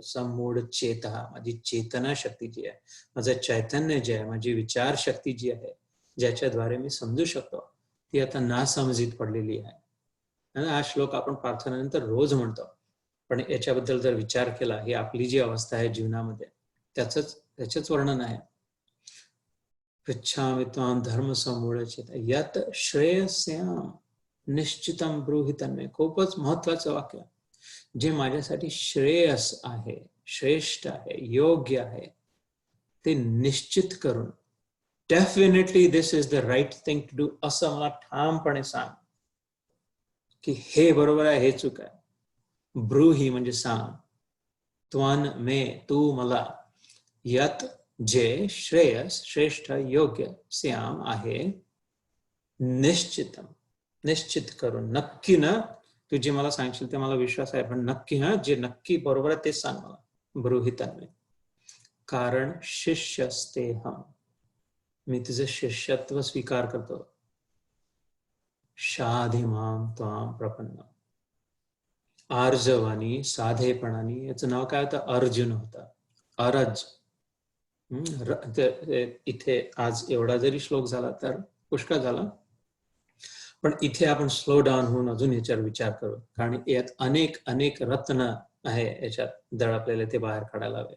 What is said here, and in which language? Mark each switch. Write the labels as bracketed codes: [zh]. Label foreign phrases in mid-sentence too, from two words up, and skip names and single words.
[sa] सम्मूढ चेता, [mr] माझी चेतना शक्ती जी आहे, माझं चैतन्य जे आहे, माझी विचार शक्ती जी आहे, ज्याच्याद्वारे मी समजू शकतो, ती आता नासमजीत पडलेली आहे. हा श्लोक आपण प्रार्थनेनंतर रोज म्हणतो, पण याच्याबद्दल जर विचार केला, ही आपली जी अवस्था आहे जीवनामध्ये, त्याचंच वर्णन आहे. [sa] पृच्छामि त्वां धर्म सम्मूढ चेता, यत श्रेयस्याम निश्चितम ब्रूहि तन्मे. [mr] खूपच महत्वाचं वाक्य, जे माझ्यासाठी श्रेयस आहे, श्रेष्ठ आहे, योग्य आहे, ते निश्चित करून, [en] definitely this is the right thing to do, [mr] असं मला ठामपणे सांग की हे बरोबर आहे, हे चूक आहे. ब्रूहि म्हणजे सांग, [sa] त्वान मे, [mr] तू मला, यत जे श्रेयस, श्रेष्ठ, योग्य, श्याम आहे, निश्चितम, निश्चित करून, नक्की ना, तू जे मला सांगशील ते मला विश्वास आहे, पण नक्की हा, जे नक्की बरोबर आहे तेच सांग मला. [sa] ब्रूहि तन्मे, कारण शिष्यस्ते हम, [mr] मी तुझं शिष्यत्व स्वीकार करतो. [sa] शाधिमाम त्वाम प्रपन्न, आर्जवानी, [mr] साधेपणाने, याचं नाव काय होतं, अर्जुन होता, अरज. इथे आज एवढा जरी श्लोक झाला तर पुष्कळ झाला, पण इथे आपण [en] slow down [mr] होऊन अजून याच्यावर विचार करू, कारण यात अनेक अनेक रत्न आहे, याच्यात दडपलेले, ते बाहेर काढायला हवे.